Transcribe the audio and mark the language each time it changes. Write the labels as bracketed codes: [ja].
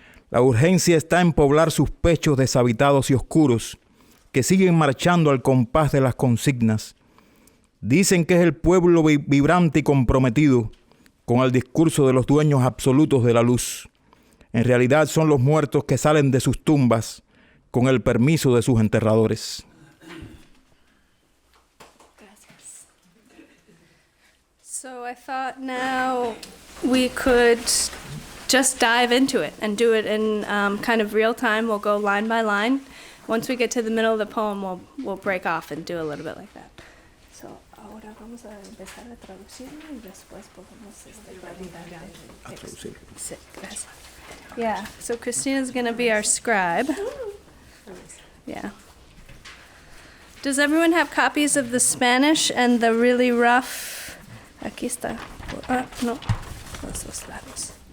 [es] La urgencia está en poblar sus pechos deshabitados y oscuros, que siguen marchando al compás de las consignas. Dicen que es el pueblo vibrante y comprometido con el discurso de los dueños absolutos de la luz. En realidad son los muertos que salen de sus tumbas con el permiso de sus enterradores. Gracias. [en] So I thought now we could just dive into it and do it in kind of real time. We'll go line by line. Once we get to the middle of the poem, we'll break off and do a little bit like that. [es] So ahora vamos a empezar a traducirlo y después podemos traducir. Sí, gracias. [en] Yeah, so Christina's going to be our scribe. Yeah. Does everyone have copies of the Spanish and the really rough... [es] Aquí está. No. Los lados.